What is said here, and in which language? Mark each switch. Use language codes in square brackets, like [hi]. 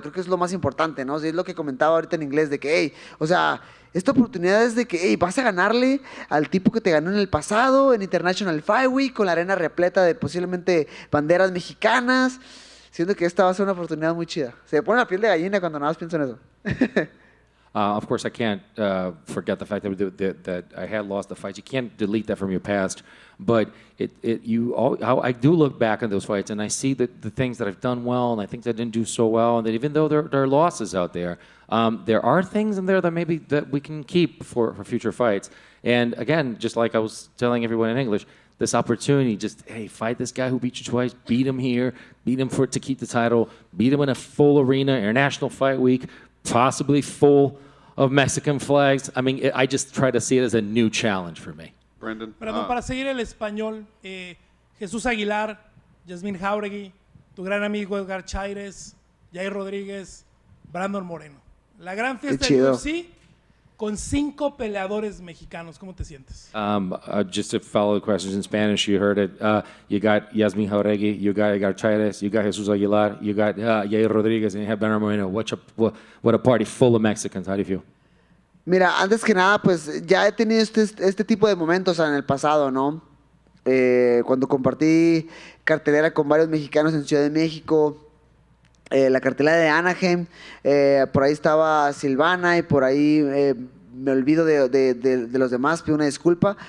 [es] Creo que es lo más importante, ¿no? Es lo que comentaba ahorita en inglés, de que, hey, o sea, esta oportunidad es de que, hey, vas a ganarle al tipo que te ganó en el pasado, en International Flyweight, con la arena repleta de posiblemente banderas mexicanas. Siento que esta va a ser una oportunidad muy chida. Se me pone la piel de gallina cuando nada más pienso en eso. [en] Of course, I can't forget the fact that I had lost the fights. You can't delete that from your past, but I do look back on those fights and I see the things that I've done well and I think that I didn't do so well, and that even though there are losses out there, there are things in there that maybe that we can keep for future fights. And again, just like I was telling everyone in English, this opportunity, just, hey, fight this guy who beat you twice, beat him here, beat him to keep the title, beat him in a full arena, International Fight Week, possibly full of Mexican flags. I mean, I just try to see it as a new challenge for me. Brandon. [es] Perdón, para seguir el español, Jesús Aguilar, Yasmín Jauregui, tu gran amigo Edgar Chaires, Yair Rodriguez, Brando Moreno. La gran fiesta del UFC con 5 peleadores mexicanos. ¿Cómo te sientes? [en] Just to follow the questions in Spanish, you heard it. You got Yasmin Jauregui, you got Edgar Chaires, you got Jesus Aguilar, you got Yair Rodriguez, and you have Brando Moreno. What a party full of Mexicans. How do you feel? [es] Mira, antes que nada, pues ya he tenido este tipo de momentos en el pasado, ¿no? Cuando compartí cartelera con varios mexicanos en Ciudad de México, la cartelera de Anaheim, por ahí estaba Silvana y por ahí me olvido de los demás, pido una disculpa.